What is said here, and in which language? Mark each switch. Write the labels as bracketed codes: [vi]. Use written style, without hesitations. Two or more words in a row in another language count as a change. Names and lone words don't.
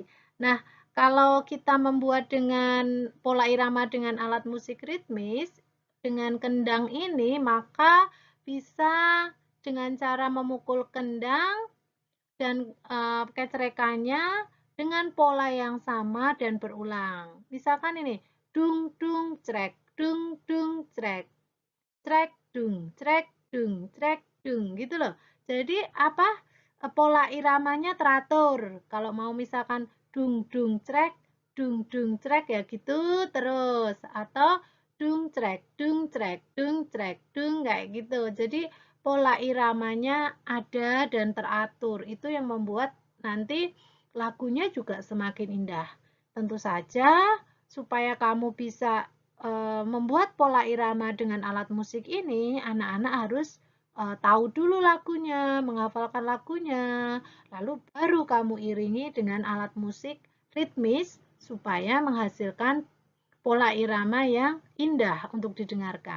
[id] Nah, kalau kita membuat dengan pola irama dengan alat musik ritmis dengan kendang ini, maka bisa dengan cara memukul kendang dan kecrekannya dengan pola yang sama dan berulang. Misalkan ini, dung dung crek, dung dung crek, crek dung, crek dung, crek dung gitu loh. Jadi apa? Pola iramanya teratur. Kalau mau misalkan dung dung crek, dung dung crek ya gitu terus atau dung crek, dung crek, dung crek, dung kayak gitu. Jadi pola iramanya ada dan teratur. Itu yang membuat nanti lagunya juga semakin indah. Tentu saja supaya kamu bisa membuat pola irama dengan alat musik ini, anak-anak harus tahu dulu lagunya, menghafalkan lagunya, lalu baru kamu iringi dengan alat musik ritmis supaya menghasilkan pola irama yang indah untuk didengarkan.